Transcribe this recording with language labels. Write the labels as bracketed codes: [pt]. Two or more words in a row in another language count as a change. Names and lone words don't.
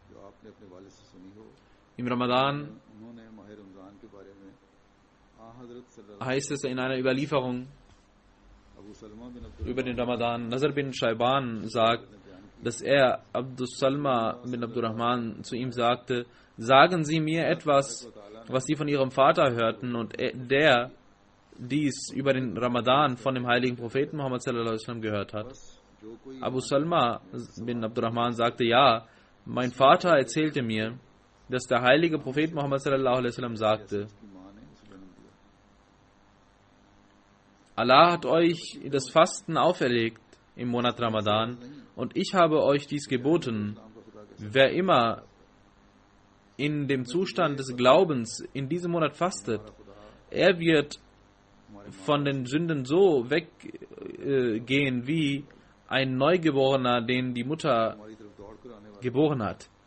[de] Im Ramadan heißt es in einer Überlieferung über den Ramadan, Nazar bin Shaiban sagt, dass er Abdus Salma bin Abdurrahman zu ihm sagte, sagen Sie mir etwas, was Sie von Ihrem Vater hörten, und der dies über den Ramadan von dem heiligen Propheten Muhammad [ar] صلى الله عليه وسلم [de] gehört hat. Abu Salma bin Abdurrahman sagte, ja, mein Vater erzählte mir, dass der heilige Prophet Muhammad [ar] صلى الله عليه وسلم [de] sagte, Allah hat euch das Fasten auferlegt im Monat Ramadan und ich habe euch dies geboten. Wer immer in dem Zustand des Glaubens in diesem Monat fastet, er wird von den Sünden so weggehen wie ein Neugeborener, den die Mutter geboren hat.